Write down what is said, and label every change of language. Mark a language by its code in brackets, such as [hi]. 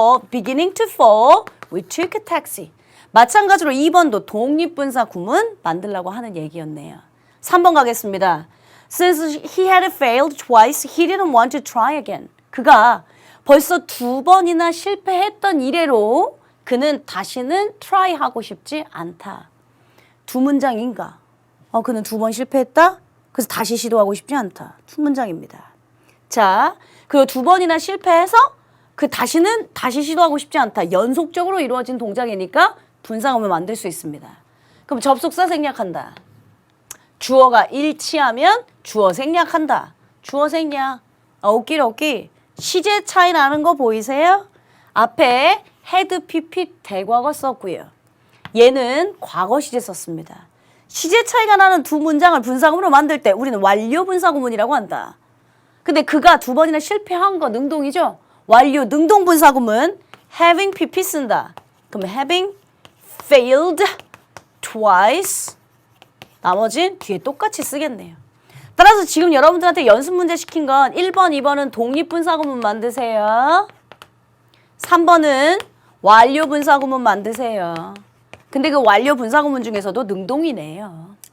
[en] beginning to fall, we took a taxi. [ko] 마찬가지로 2번도 독립분사 구문 만들라고 하는 얘기였네요. 3번 가겠습니다. [en] Since he had failed twice, he didn't want to try again. [ko] 그가 벌써 2번이나 실패했던 이래로 그는 다시는 try 하고 싶지 않다. 두 문장인가? 그는 2번 실패했다? 그래서 다시 시도하고 싶지 않다. 두 문장입니다. 자, 그리고 2번이나 실패해서 다시는 다시 시도하고 싶지 않다. 연속적으로 이루어진 동작이니까 분사구문 만들 수 있습니다. 그럼 접속사 생략한다. 주어가 일치하면 주어 생략한다. 주어 생략. 오끼. 시제 차이 나는 거 보이세요? 앞에 had, pp 대과거 썼고요. 얘는 과거 시제 썼습니다. 시제 차이가 나는 두 문장을 분사구문으로 만들 때 우리는 완료 분사구문이라고 한다. 근데 그가 2번이나 실패한 거 능동이죠? 완료 능동 분사구문 having pp 쓴다. 그럼 [en] having failed twice. [ko] 나머진 뒤에 똑같이 쓰겠네요. 따라서 지금 여러분들한테 연습 문제 시킨 건 1번, 2번은 독립분사구문 만드세요. 3번은 완료분사구문 만드세요. 근데 그 완료분사구문 중에서도 능동이네요.